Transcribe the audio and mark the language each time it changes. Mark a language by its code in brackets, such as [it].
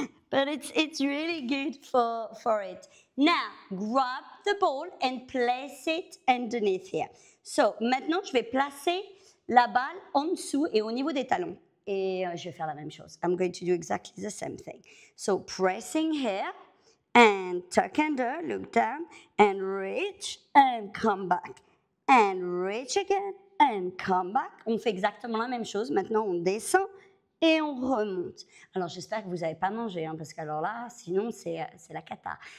[en] But it's really good for it. Now, grab the ball and place it underneath here. [fr] So, maintenant, je vais placer la balle en dessous et au niveau des talons. Et je vais faire la même chose. [en] I'm going to do exactly the same thing. So, pressing here and tuck under, look down, and reach, and come back. And reach again, and come back. [fr] On fait exactement la même chose. Maintenant, on descend et on remonte. Alors, j'espère que vous n'avez pas mangé, hein, parce qu'alors là, sinon, c'est la cata.